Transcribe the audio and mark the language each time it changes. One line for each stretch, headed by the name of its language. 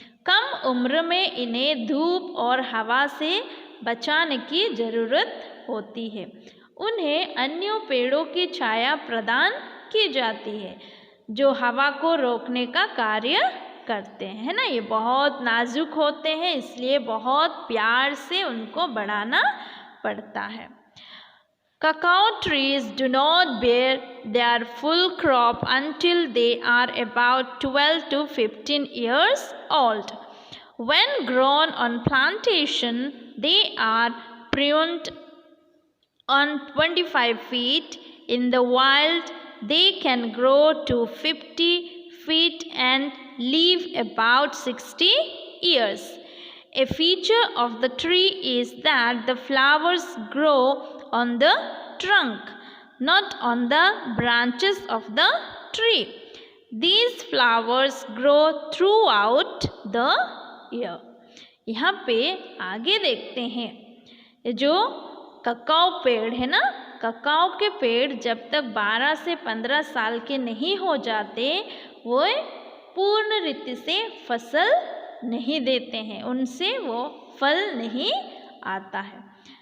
Hindi: कम उम्र में इन्हें धूप और हवा से बचाने की ज़रूरत होती है। उन्हें अन्य पेड़ों की छाया प्रदान की जाती है जो हवा को रोकने का कार्य करते हैं, है ना। ये बहुत नाजुक होते हैं, इसलिए बहुत प्यार से उनको बढ़ाना पड़ता है।
English: Cacao trees do not bear their full crop until they are about 12 to 15 years old. When grown on plantation, they are pruned on 25 feet. In the wild, they can grow to 50 feet and live about 60 years. A feature of the tree is that the flowers grow on the trunk, not on the branches of the tree. These flowers grow throughout the year.
Hindi: यहाँ पे आगे देखते हैं, जो cacao पेड़ है ना, cacao के पेड़ जब तक 12 से 15 साल के नहीं हो जाते वो पूर्ण रीति से फसल नहीं देते हैं, उनसे वो फल नहीं आता है।